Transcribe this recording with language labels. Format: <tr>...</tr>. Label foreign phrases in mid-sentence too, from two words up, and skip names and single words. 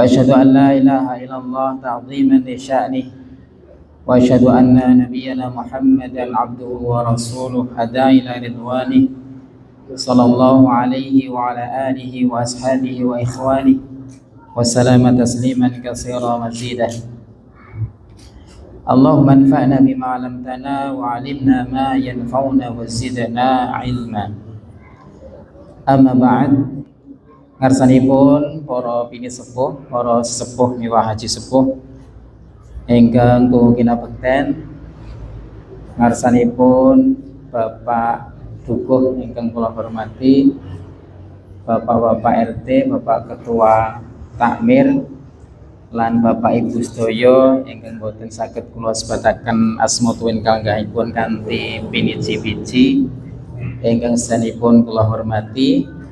<ar>أشهد أن لا إله إلا الله تعظيما لشأنه وأشهد أن نبينا محمدا عبده ورسوله الهادي إلى رضوانه صلى الله عليه وعلى آله وأصحابه وإخوانه وسلم تسليما كثيرا مزيدا. اللهم انفعنا بما علمتنا وعلمنا ما ينفعنا وزدنا علما. أما بعد,</ar> <jv>ngarsanipun para bini sepuh, para sepuh miwah haji sepuh ingkang tuhu kinabekten, ngarsanipun Bapak Dukuh ingkang kula hormati, Bapak-bapak RT, Bapak Ketua Takmir, lan Bapak Ibu sedaya ingkang boten saged kula sebataken asma tuwin kalengganipun kanthi piniji-piji ingkang sedanipun kula hormati.</jv>